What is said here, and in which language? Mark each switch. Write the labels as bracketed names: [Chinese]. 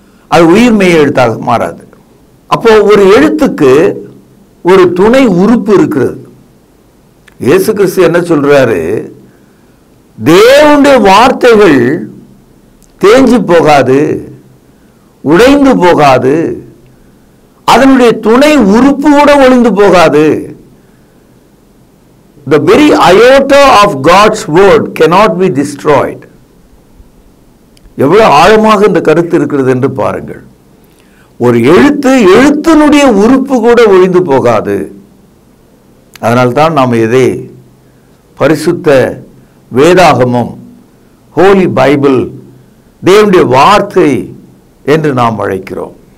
[Tamil] அது உயிர் மெய் எழுத்தாக மாறாது. அப்போ ஒரு எழுத்துக்கு ஒரு துணை உறுப்பு இருக்கிறது. இயேசு கிறிஸ்து என்ன சொல்றாரு? தேவனுடைய வார்த்தைகள் தேஞ்சு போகாது, உடைந்து போகாது, அதனுடைய துணை உறுப்பு கூட ஒளிந்து போகாது. [English] The very iota of God's word cannot be destroyed. [Tamil] எவ்வளவு ஆழமாக இந்த கருத்து இருக்கிறது என்று பாருங்கள். ஒரு எழுத்தினுடைய உறுப்பு கூட ஒழிந்து போகாது. அதனால்தான் நாம் இதை பரிசுத்த வேதாகமம், ஹோலி பைபிள், தேவனுடைய வார்த்தை என்று நாம் அழைக்கிறோம்.